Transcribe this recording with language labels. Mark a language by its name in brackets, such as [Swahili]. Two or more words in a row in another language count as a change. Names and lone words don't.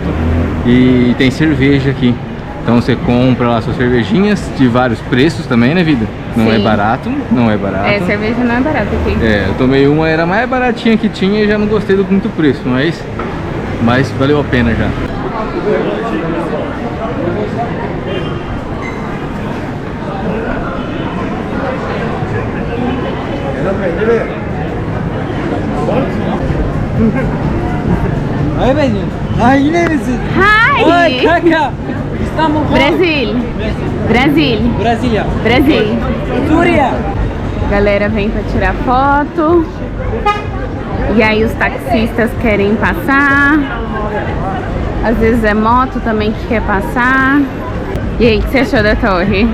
[Portuguese] E tem cerveja aqui. Então você compra lá suas cervejinhas de vários preços também, né, vida? Não Sim. é barato, não é barato. É, cerveja não é barata aqui. É, eu tomei uma, era a mais baratinha que tinha e já não gostei do muito preço, mas valeu a pena já. [Turkish] Ay benim. Ay yine misin? Ay Hi! kanka. İstanbul. [Portuguese] Brasil! Brasil! Brasília. Brasil! Suriye. Galera vem pra tirar foto. E aí os taxistas querem passar. Às vezes é moto também que quer passar. E aí, o que você achou da torre?